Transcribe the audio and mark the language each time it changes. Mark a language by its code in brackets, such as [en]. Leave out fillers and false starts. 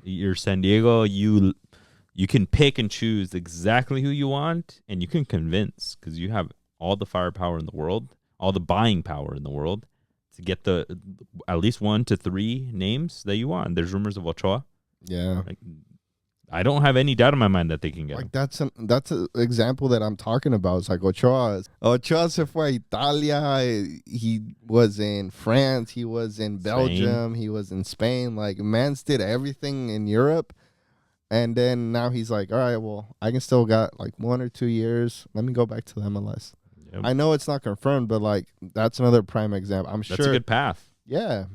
[en] You're San Diego, you can pick and choose exactly who you want, and you can convince because you have all the firepower in the world, all the buying power in the world to get the at least 1 to 3 names that you want. There's rumors of Ochoa. Yeah. Like, I don't have any doubt in my mind that they can get him. That's an example that I'm talking about. It's like [es] Ochoa se fue a Italia. [en] He was in France. He was in Belgium. He was in Spain. Like, Mans did everything in Europe. And then now he's like, all right, well, I can still got like 1 or 2 years. Let me go back to the MLS. Yep. I know it's not confirmed, but like that's another prime example. I'm sure that's a good path. Yeah.